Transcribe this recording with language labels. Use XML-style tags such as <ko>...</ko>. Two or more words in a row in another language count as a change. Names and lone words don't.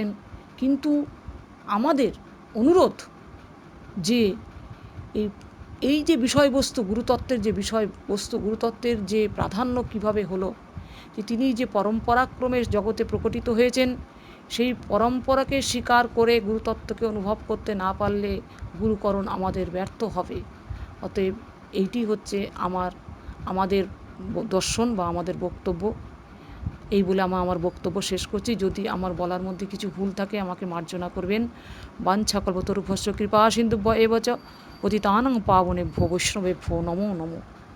<bn>কিন্তু আমাদের অনুরোধ যে এই যে বিষয়বস্তু, গুরুতত্ত্বের যে বিষয়বস্তু, গুরুতত্ত্বের যে প্রাধান্য কিভাবে হলো, যে তিনি যে পরম্পরাক্রমে জগতে প্রকটিত হয়েছেন, সেই পরম্পরাকে স্বীকার করে গুরুতত্ত্বকে অনুভব করতে না পারলে গুরুকরণ আমাদের ব্যর্থ হবে। অতএব এইটি হচ্ছে আমাদের দর্শন বা আমাদের বক্তব্য। এই বলে আমার বক্তব্য শেষ করছি। যদি আমার বলার মধ্যে কিছু ভুল থাকে আমাকে মার্জনা করবেন।</bn> <sa>বাঞ্ছা কল্পতরুভ্যশ্চ কৃপা সিন্ধুভ্য এব চ পতিতানাং পাবনেভ্যো বৈষ্ণবেভ্যো নমো নমো।</sa>